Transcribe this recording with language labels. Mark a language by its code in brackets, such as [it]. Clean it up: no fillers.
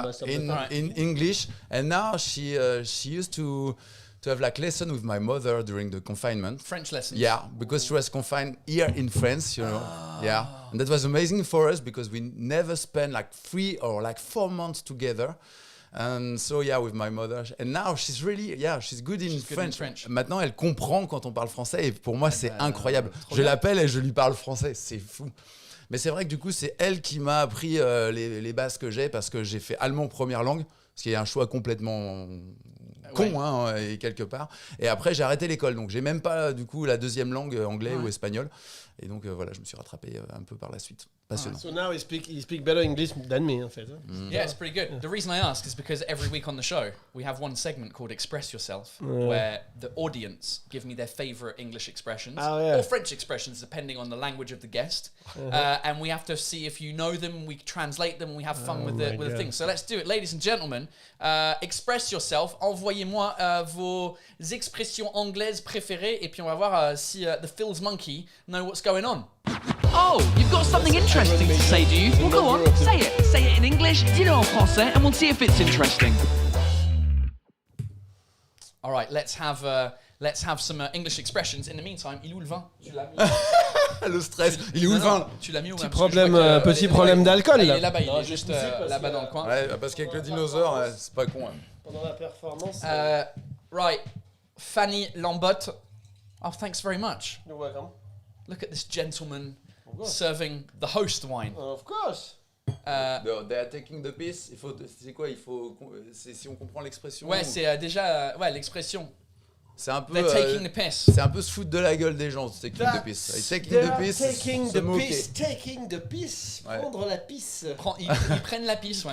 [en] In English, and now she used to have like lesson with my mother during the confinement. French lessons. Yeah, because she was confined here in France, you know. Yeah, and that was amazing for us because we never spent like 3 or like 4 months together. And so with my mother. And now she's really, she's good in French. [fr] Maintenant, elle comprend quand on parle français et pour moi, c'est incroyable. Je l'appelle et je lui parle français, c'est fou. Mais c'est vrai que du coup, c'est elle qui m'a appris les bases que j'ai parce que j'ai fait allemand première langue, ce qui est un choix complètement con et quelque part. Et après, j'ai arrêté l'école, donc j'ai même pas du coup la deuxième langue anglais ou espagnol. Et donc voilà, je me suis rattrapé un peu par la suite. Passionnant. [en] So now he speak better English than me, [fr] en fait. [en] Yeah, it's pretty good. The reason I ask is because every week on the show, we have one segment called Express Yourself, where the audience give me their favorite English expressions or French expressions, depending on the language of the guest. And we have to see if you know them, we translate them, we have fun with the thing. So let's do it. Ladies and gentlemen, express yourself. [fr] Envoyez-moi vos expressions anglaises préférées et puis on va voir si [en] the Phil's Monkey know what's going on. Oh, you've got something interesting to say, do you? Well, go on, say it. Say it in English, [fr] dis-le en français, [en] and we'll see if it's interesting. All right, let's have some English expressions. In the meantime, [fr] il est où le vin? Tu l'as mis? Le stress. Il est où le vin? Tu l'as mis où? Petit problème d'alcool, Il là. est là-bas, il est juste là-bas dans le coin. Ouais, parce qu'avec le dinosaure, c'est pas con. Pendant la performance. [en] Right. Fanny Lambotte. Oh, thanks very much. You're welcome. Look at this gentleman Of course. serving the host wine. Of course. They are taking the piss. [fr] C'est quoi? Si on comprend l'expression. Ouais, c'est déjà l'expression. C'est un peu. [en] They're taking the piss. [fr] C'est un peu se foutre de la gueule des gens. [en] Taking the piss. Taking the piss. Taking [fr] se [en] the [fr] moquer. [en] piss. Taking the piss. [fr] Ouais. Prendre la pisse. Ils prennent la pisse, ouais.